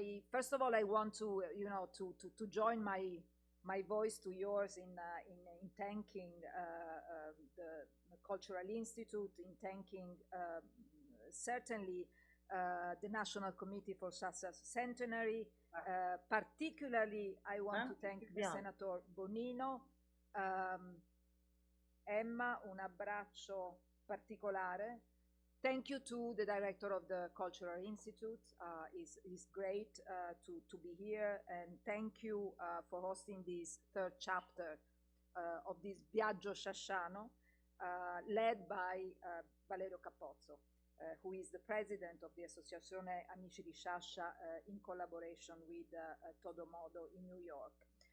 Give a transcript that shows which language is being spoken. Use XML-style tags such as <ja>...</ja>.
<en>First of all, I want to, to join my voice to yours in thanking the Cultural Institute, in thanking certainly the National Committee for Sciascia Centenary. Particularly, I want to thank the Senator Bonino.</en> <it>Emma, un abbraccio particolare.</it> <en>Thank you to the director of the Cultural Institute. It's great to be here, and thank you for hosting this third chapter of this Viaggio Sciasciano, led by Valerio Capozzo, who is the president of the Associazione Amici di Sciascia in collaboration with Todomodo in New York.</en>